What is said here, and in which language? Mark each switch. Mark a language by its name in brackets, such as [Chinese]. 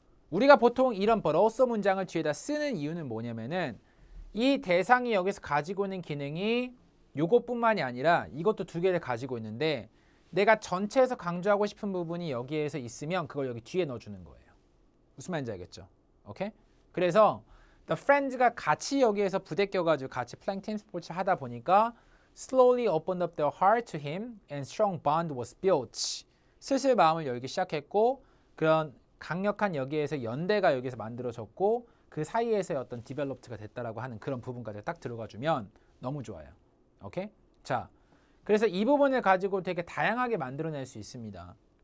[Korean] 우리가 보통 이런 but also 문장을 뒤에다 쓰는 이유는 뭐냐면은 이 대상이 여기서 가지고 있는 기능이 요것뿐만이 아니라 이것도 두 개를 가지고 있는데 내가 전체에서 강조하고 싶은 부분이 여기에서 있으면 그걸 여기 뒤에 넣어주는 거예요. 무슨 말인지 알겠죠? 오케이? 그래서 [English] The Friends가 [Korean] 같이 여기에서 부대껴가지고 같이 [English] playing team sports [Korean] 하다 보니까 [English] slowly opened up their heart to him and strong bond was built. [Korean] 슬슬 마음을 열기 시작했고 그런 강력한 여기에서 연대가 여기서 만들어졌고 그 사이에서의 어떤 디벨롭트가 됐다라고 하는 그런 부분까지 딱 들어가주면 너무 좋아요. 오케이? 자, 그래서 이 부분을 가지고 되게 다양하게 만들어낼 수 있습니다.